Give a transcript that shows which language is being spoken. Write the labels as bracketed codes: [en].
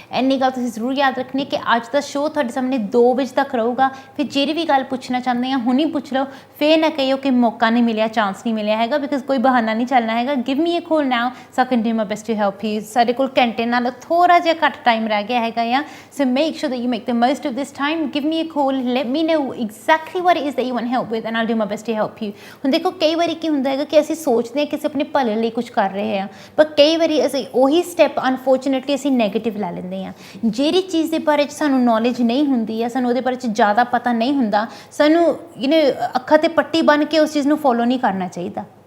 [pa] ਇੰਨੀ ਗੱਲ ਤੁਸੀਂ ਜ਼ਰੂਰ ਯਾਦ ਰੱਖਣੀ ਕਿ ਅੱਜ ਦਾ ਸ਼ੋਅ ਤੁਹਾਡੇ ਸਾਹਮਣੇ 2 ਵਜੇ ਤੱਕ ਰਹੂਗਾ। ਫਿਰ ਜਿਹੜੀ ਵੀ ਗੱਲ ਪੁੱਛਣਾ ਚਾਹੁੰਦੇ ਆ ਹੁਣੀ ਪੁੱਛ ਲਓ, ਫਿਰ ਨਾ ਕਹੀਓ ਕਿ ਮੌਕਾ ਨਹੀਂ ਮਿਲਿਆ, ਚਾਂਸ ਨਹੀਂ ਮਿਲਿਆ ਹੈਗਾ, ਬਿਕਾਜ਼ ਕੋਈ ਬਹਾਨਾ ਨਹੀਂ ਚੱਲਣਾ ਹੈਗਾ। [en] Give me a call now so I can do my best to help you. [pa] ਸਾਡੇ ਕੋਲ ਘੰਟੇ ਨਾਲ ਥੋੜ੍ਹਾ ਜਿਹਾ ਘੱਟ ਟਾਈਮ ਰਹਿ ਗਿਆ ਹੈਗਾ ਆ, [en] so make sure that you make the most of this time. Give me a call, let me know exactly what it is that you want help with and I'll do my best to help you. [pa] ਹੁਣ ਦੇਖੋ ਕਈ ਵਾਰੀ ਕੀ ਹੁੰਦਾ ਹੈਗਾ ਕਿ ਅਸੀਂ ਸੋਚਦੇ ਹਾਂ ਕਿ ਅਸੀਂ ਆਪਣੇ ਭਲੇ ਲਈ ਕੁਝ ਕਰ ਰਹੇ ਹਾਂ, ਪਰ ਕਈ ਵਾਰੀ ਅਸੀਂ ਉਹੀ ਸਟੈਪ ਅਨਫੋਰਚੂਨੇਟਲੀ ਅਸੀਂ ਨੈਗੇਟਿਵ ਲੈ ਲੈਂਦੇ ਹਾਂ। ਜਿਹੜੀ ਚੀਜ਼ ਦੇ ਬਾਰੇ 'ਚ ਸਾਨੂੰ ਨੌਲੇਜ ਨਹੀਂ ਹੁੰਦੀ ਹੈ, ਸਾਨੂੰ ਉਹਦੇ ਬਾਰੇ 'ਚ ਜ਼ਿਆਦਾ ਪਤਾ ਨਹੀਂ ਹੁੰਦਾ, ਸਾਨੂੰ ਅੱਖਾਂ 'ਤੇ ਪੱਟੀ ਬੰਨ੍ਹ ਕੇ ਉਸ ਚੀਜ਼ ਨੂੰ ਫੋਲੋ ਨਹੀਂ ਕਰਨਾ ਚਾਹੀਦਾ।